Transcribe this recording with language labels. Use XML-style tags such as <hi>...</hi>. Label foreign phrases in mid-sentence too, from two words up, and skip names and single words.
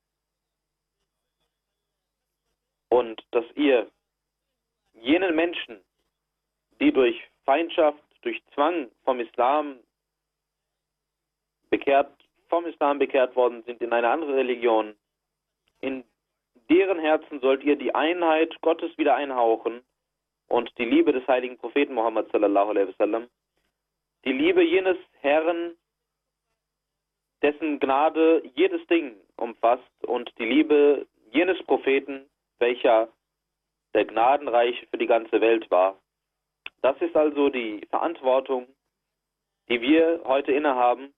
<de>und dass ihr jenen Menschen, die durch Feindschaft, durch Zwang vom Islam bekehrt worden sind in eine andere Religion, in deren Herzen sollt ihr die Einheit Gottes wieder einhauchen und die Liebe des heiligen Propheten Muhammad</de> <ar>صلى الله عليه وسلم,</ar> <de>die Liebe jenes Herrn, dessen Gnade jedes Ding umfasst und die Liebe jenes Propheten, welcher der Gnadenreiche für die ganze Welt war. Das ist also die Verantwortung, die wir heute innehaben.</de>